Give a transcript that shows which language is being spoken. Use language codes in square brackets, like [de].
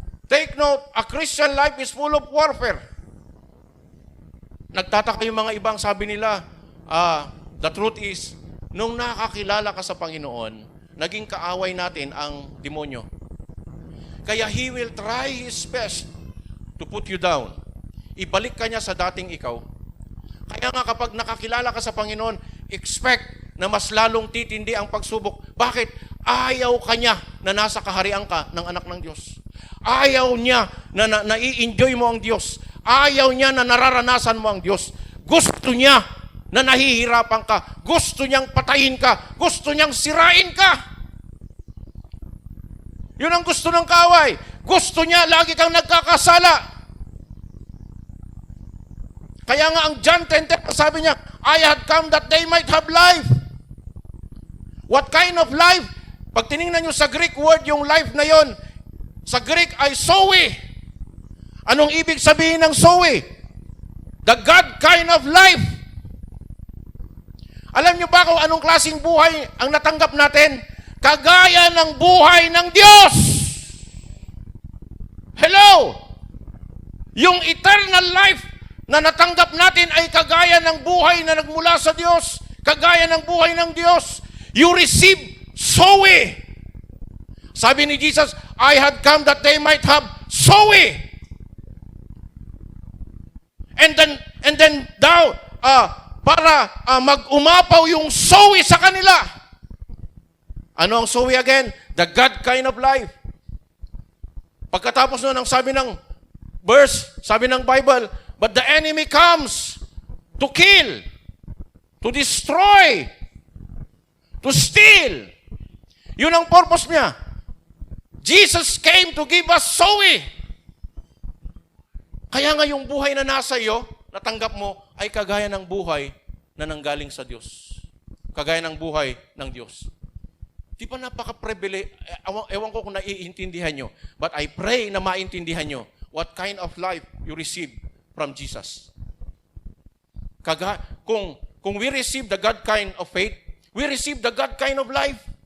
[en] Take note, a Christian life is full of warfare. [tl] Nagtataka yung mga ibang, sabi nila, [en] the truth is, [tl] nung nakakilala ka sa Panginoon, naging kaaway natin ang demonyo. [en] Kaya he will try his best to put you down. [tl] Ibalik ka niya sa dating ikaw. Kaya nga kapag nakakilala ka sa Panginoon, expect na mas lalong titindi ang pagsubok. Bakit? Ayaw ka niya na nasa kaharian ka ng anak ng Diyos. Ayaw niya na nai-enjoy mo ang Diyos. Ayaw niya na nararanasan mo ang Diyos. Gusto niya na nahihirapan ka. Gusto niyang patayin ka. Gusto niyang sirain ka. Yun ang gusto ng kaaway. Gusto niya lagi kang nagkakasala. Kaya nga ang [en] John 10:10 [tl] sabi niya, [en] I had come that they might have life. What kind of life? [tl] Pag tinignan niyo sa Greek word yung life na yon, sa Greek ay zoe. Anong ibig sabihin ng zoe? [en] The God kind of life. [tl] Alam niyo ba kung anong klaseng buhay ang natanggap natin? Kagaya ng buhay ng Diyos. Hello! Yung eternal life na natanggap natin ay kagaya ng buhay na nagmula sa Diyos. Kagaya ng buhay ng Diyos. [en] You receive zoe. [tl] Sabi ni Jesus, [en] I had come that they might have zoe. And then [tl] daw, para mag-umapaw yung zoe sa kanila. Ano ang zoe again? [en] The God kind of life. [tl] Pagkatapos nun, ang sabi ng verse, sabi ng Bible, [en] but the enemy comes to kill, to destroy, to steal. [tl] Yun ang purpose niya. [en] Jesus came to give us zoe. [tl] Kaya nga yung buhay na nasa iyo, natanggap mo, ay kagaya ng buhay na nanggaling sa Diyos. Kagaya ng buhay ng Diyos. Di ba napaka-privilege? Ewan ko kung naiintindihan nyo. [en] But I pray [tl] na maintindihan nyo [en] what kind of life you receive from Jesus. Kung we receive the God kind of faith, we receive the God kind of life.